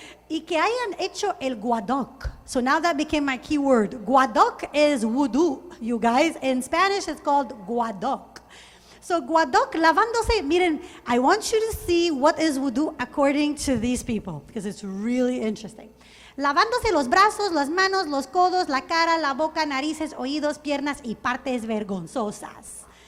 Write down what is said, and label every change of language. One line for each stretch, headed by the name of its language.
Spanish: Y que hayan hecho el guadoc.
English: So now that became my key word. Guadoc is wudu, you guys. In Spanish, it's called guadoc. So guadoc,
Spanish: lavándose, miren,
English: I want you to see what is wudu according to these people, because it's really interesting.
Spanish: Lavándose los brazos, las manos, los codos, la cara, la boca, narices, oídos, piernas y partes vergonzosas.